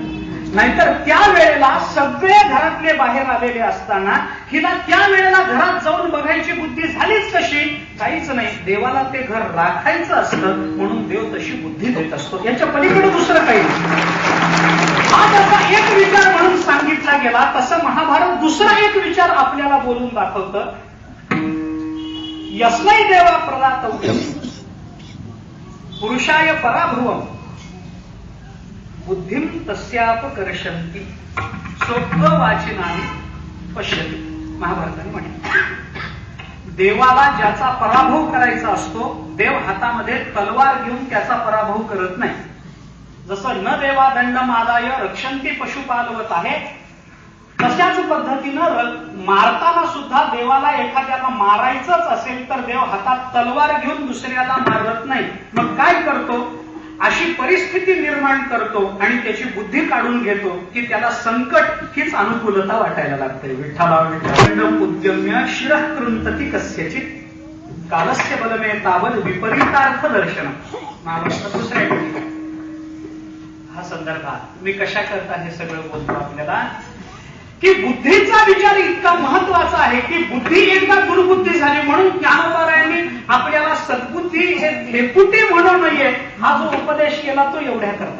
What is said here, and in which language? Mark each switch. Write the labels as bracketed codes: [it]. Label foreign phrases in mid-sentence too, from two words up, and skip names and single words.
[mr] नाहीतर त्या वेळेला सगळे घरातले बाहेर आलेले असताना हिला त्या वेळेला घरात जाऊन बघायची बुद्धी झालीच कशी? काहीच नाही. देवाला ते घर राखायचं असतं म्हणून देव तशी बुद्धी देत असतो. याच्या पलीकडे दुसरं काही नाही. हा जसा एक विचार म्हणून सांगितला गेला, तसं महाभारत दुसरा एक विचार आपल्याला बोलून दाखवतं. [sa] यस्मै देवा प्रदातव्यम पुरुषाय पराभुवम बुद्धिम तस्यापकर्षन्ति स्ववाचिनानि पश्यति. [mr] महाभारताने म्हटलं, देवाला ज्याचा पराभव करायचा असतो, देव हातामध्ये तलवार घेऊन त्याचा पराभव करत नाही. जसं [sa] न देवा दंडमादाय रक्षन्ति पशुपालवत [mr] आहे, तशाच पद्धतीनं मारताना सुद्धा देवाला एखाद्याला मारायचंच असेल तर देव हातात तलवार घेऊन दुसऱ्याला मारत नाही. मग काय करतो? अशी परिस्थिती निर्माण करतो आणि त्याची बुद्धी काढून घेतो की त्याला संकट हीच अनुकूलता वाटायला लागते. [sa] विठ्ठला उद्यम्य शिरः कृंतती कस्यचित कालस्य बलमे तावद विपरीतार्थ दर्शन. [mr] महाभारतात दुसऱ्या ठिकाणी हा संदर्भात मी कशा करता हे सगळं बोलतो आपल्याला की बुद्धीचा विचार इतका महत्वाचा आहे की बुद्धी एकदा दुर्बुद्धी झाली म्हणून ज्ञानोबरायांनी आपल्याला सद्बुद्धी हे हेपुटी म्हणू नये हा जो उपदेश केला तो एवढ्या करता.